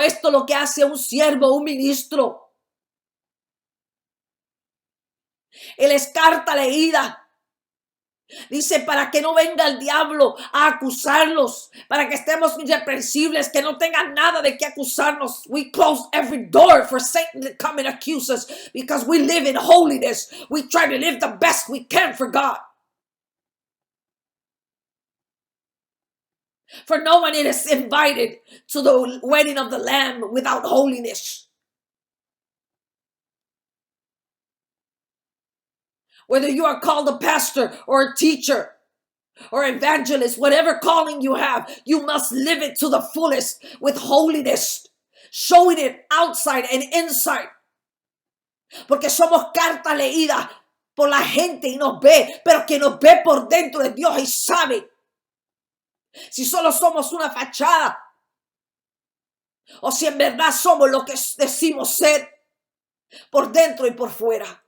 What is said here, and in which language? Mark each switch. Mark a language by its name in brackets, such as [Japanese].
[Spanish] Esto es lo que hace un siervo, un ministro. Él es carta leída. Dice, para que no venga el diablo a acusarlos, para que estemos irreprensibles, que no tengan nada de qué acusarnos. [English] We close every door for Satan to come and accuse us because we live in holiness. We try to live the best we can for God. For no one is invited to the wedding of the Lamb without holiness. Whether you are called a pastor or a teacher or evangelist, whatever calling you have, you must live it to the fullest with holiness, showing it outside and inside. [Spanish] Porque somos carta leída por la gente y nos ve, pero que nos ve por dentro de Dios y sabe si solo somos una fachada o si en verdad somos lo que decimos ser por dentro y por fuera.